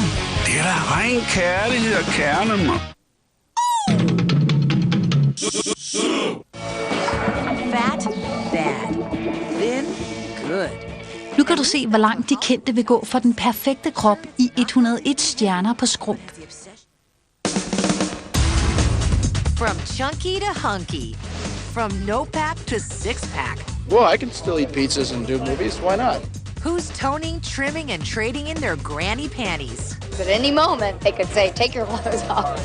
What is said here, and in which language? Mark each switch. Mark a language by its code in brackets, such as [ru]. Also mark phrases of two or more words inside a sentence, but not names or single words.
[da] Det er da ren kærlighed og kerne, mand. [en] Fat, bad. Thin, good. [da] Nu kan du se, hvor langt de kendte vil gå for den perfekte krop i 101 stjerner på Skrump. [en] From chunky to hunky. From no-pack to six-pack. Well, I can still eat pizzas and do movies. Why not? Who's toning, trimming, and trading in their granny panties? At any moment, they could say, take your clothes off.